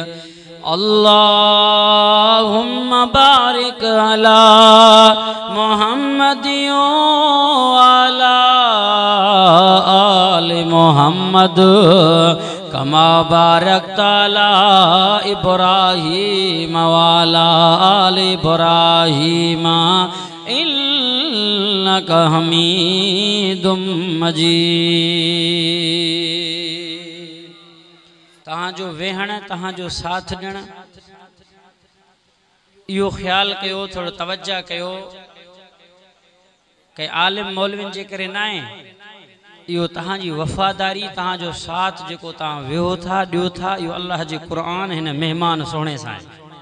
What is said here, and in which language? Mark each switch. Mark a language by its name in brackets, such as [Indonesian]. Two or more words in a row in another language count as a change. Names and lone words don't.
[Arabic] اللهم بارك على محمد وعلى آل محمد كما باركت على إبراهيم وعلى آل إبراهيم إنك حميد مجيد. [Sindhi] तहां जो वेहण तहां जो साथ ॾियण इहो ख्याल कयो, थोड़ो तवज्जा कयो के आलिम मौलविन जे करे न आहे, इहो तहां जी वफ़ादारी तहां जो साथ जेको तहां वेहो था ॾियो था, इहो अल्लाह जे क़ुरान हिन मेहमान सोणे सां आहे।